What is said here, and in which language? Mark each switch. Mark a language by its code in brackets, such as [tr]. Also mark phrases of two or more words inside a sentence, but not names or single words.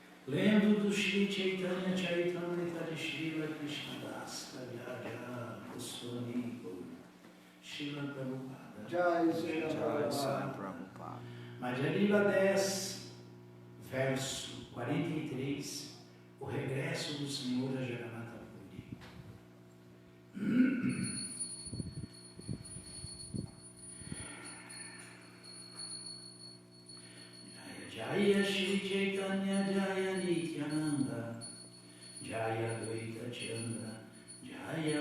[pt] lendo do Shri Chaitanya Charitamrita de Srila Krishnadas Kaviraj Goswami Srila Prabhupada. Jai Srila Prabhupada. Madhya Lila 10, verso 43, o regresso do Senhor a Jagannatha Puri. Jaya Shri Chaitanya Jaya Nityananda Jaya Dvaita Chandra Jaya